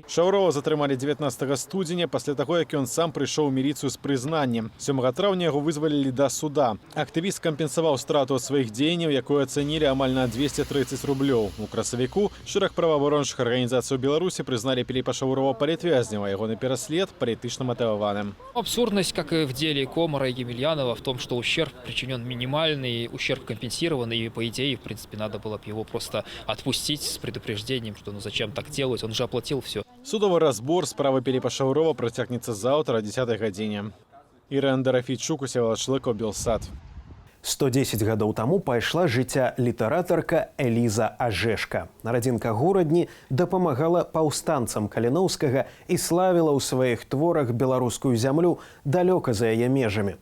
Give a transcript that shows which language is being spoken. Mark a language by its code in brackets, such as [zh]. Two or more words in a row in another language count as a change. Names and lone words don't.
[be] Шаўрова затрымалі 19 студзеня пасля таго, як ён сам прыйшоў у міліцыю з прызнаннем. 7 траўня яго вызвалілі да суда. Актывіст кампенсаваў страту ад сваіх дзеянняў, якую ацэнілі амаль на 230 рублёў. У красавіку шэраг праваабарончых арганізацый у Беларусі прызналі Піліпа Шаўрова палітвязнем, а ягоны пераслед палітычна матываваным. [ru] Абсурдность, как и в деле Комара и Емельянова, в том, что ущерб причинен минимальный, ущерб компенсирован, и по идее, в принципе, надо было бы его просто отпустить с предупреждением, что ну зачем так делать, он же оплатил все. [be] Судовый разбор справы Піліпа Шаўрова працягнецца заўтра о 10 гадзіне. Ірэн Дарафійчук, Усевалад Шлыкаў, Белсат. 110 гадоў таму пайшла з жыцця літаратарка Эліза Ажэшка. Радзінка горадні дапамагала паўстанцам Каліноўскага і славіла ў сваіх творах беларускую зямлю далёка за яе межамі.